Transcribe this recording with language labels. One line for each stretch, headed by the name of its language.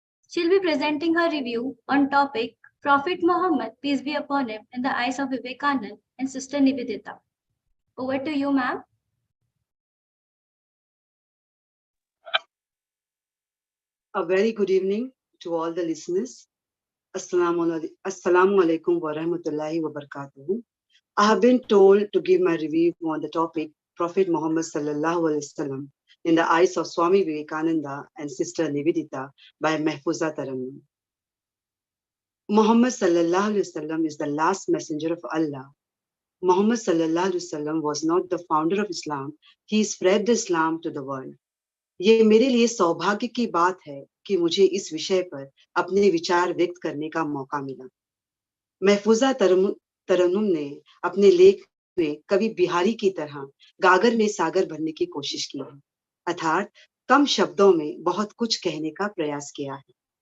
English: She'll be presenting her review on topic Prophet Muhammad, peace be upon him, in the eyes of Vivekanand and Sister Nivedita. Over to you, ma'am. A very good evening to all the listeners.
Arabic: Assalamu alaikum wa rahmatullahi wa barakatuhu.
English: I have been told to give my review on the topic Prophet Muhammad
Arabic: sallallahu alaihi wasallam
English: in the eyes of Swami Vivekananda and Sister Nivedita by Mahfuza Tarannum. Muhammad
Arabic: sallallahu alaihi wasallam
English: is the last messenger of Allah. Muhammad
Arabic: sallallahu alaihi wasallam
English: was not the founder of Islam. He spread Islam to the world.
Hindi: ये मेरे लिए सौभाग्य की बात है कि मुझे इस विषय पर अपने विचार व्यक्त करने का मौका मिला। महफूजा तरन्नुम ने अपने लेख में कवि बिहारी की तरह गागर में सागर भरने की कोशिश की है, अर्थात कम शब्दों में बहुत कुछ कहने का प्रयास किया है।